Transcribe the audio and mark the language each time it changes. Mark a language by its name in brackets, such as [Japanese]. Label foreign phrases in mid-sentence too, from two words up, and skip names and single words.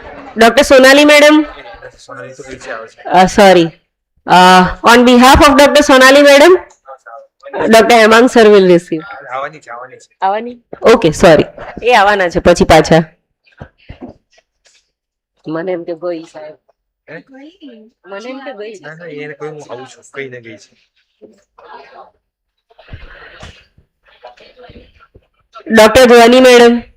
[English] Dr. Sonali madam. Sorry. On behalf of Dr. Sonali madam, Dr. Hemang sir will receive. [Gujarati] આવવાની? [English] Okay, sorry. [Gujarati] એ આવવાના છે પછી પાછા. મને એમ કે ગઈ સાહેબ. મને એમ કે ગઈ. ના ના એને કોઈ હું આવું છું કઈ ન ગઈ છે. ડોક્ટર ધ્વની મેડમ.